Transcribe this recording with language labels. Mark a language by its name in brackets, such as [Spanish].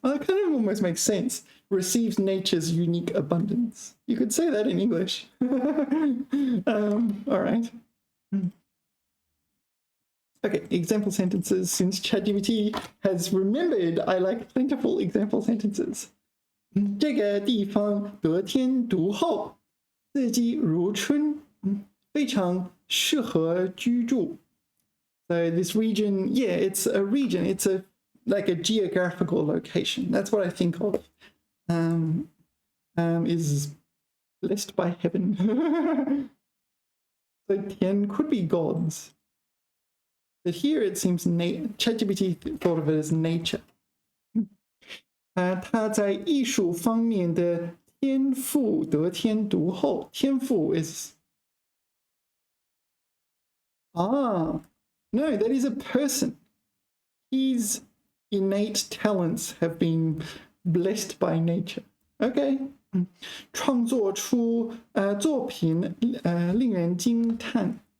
[English] Well, that kind of almost makes sense. Receives nature's unique abundance. You could say that in English. All right. Okay, example sentences. Since ChatGPT has remembered, I like plentiful example sentences. [Chinese] 这个地方得天独厚，四季如春，非常适合居住。 [English] So this region, yeah, it's a region. It's like a geographical location. That's what I think of. Is blessed by heaven. So 天 could be gods. But here it seems ChatGPT thought of it as nature. [Chinese] 他在艺术方面的天赋得天独厚。 [English] 天赋 is no, that is a person. His innate talents have been blessed by nature. [Chinese] Okay. 创作出作品令人惊叹。